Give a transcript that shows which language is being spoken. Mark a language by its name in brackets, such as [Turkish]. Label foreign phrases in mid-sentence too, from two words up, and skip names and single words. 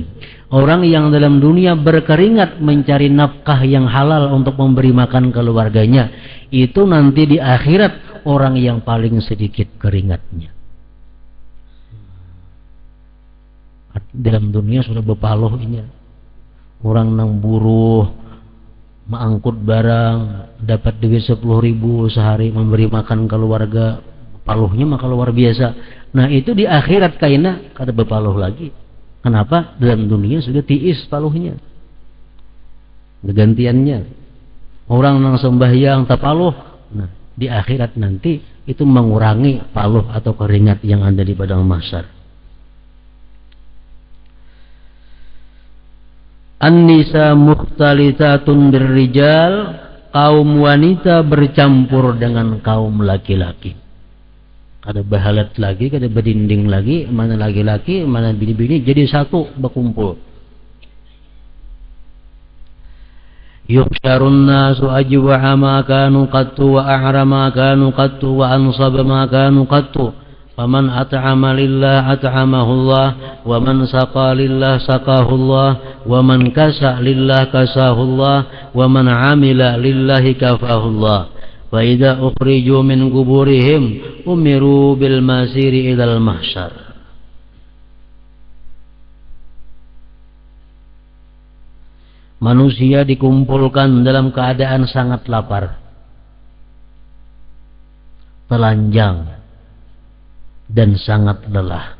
[Indonesian] Orang yang dalam dunia berkeringat mencari nafkah yang halal untuk memberi makan keluarganya. Itu nanti di akhirat orang yang paling sedikit keringatnya. [Banjar] Dalam dunia sudah berpaluh ini. Orang nang buruh, mengangkut barang, dapat duit 10.000 sehari, memberi makan keluarga, paluhnya maka luar biasa. Nah itu di akhirat kaina kada berpaluh lagi. [Indonesian] Kenapa? [Banjar] Dalam dunia sudah tiis paluhnya. Gantiannya orang nang sembahyang tapaluh. [Indonesian] Nah di akhirat nanti itu mengurangi paluh atau keringat yang ada di padang mahsyar. [Arabic] النساء مختلطات بالرجال, [Indonesian] kaum wanita bercampur dengan kaum laki-laki. [Banjar] Kada bahalat lagi, kada berdinding lagi, mana laki-laki, mana bini-bini jadi satu berkumpul. [Arabic] يحشر الناس أجوع ما كانوا قط وأعرى ما كانوا قط وأنصب ما كانوا قط. فمن أطعم لله أطعمه الله ومن سقى لله سقاه الله ومن كسا لله كساه الله ومن عمل لله كفاه الله. وإذا أخرجوا من قبورهم أمروا بالمسير إلى المحشر. [Indonesian] Manusia dikumpulkan dalam keadaan sangat lapar, telanjang, dan sangat lelah.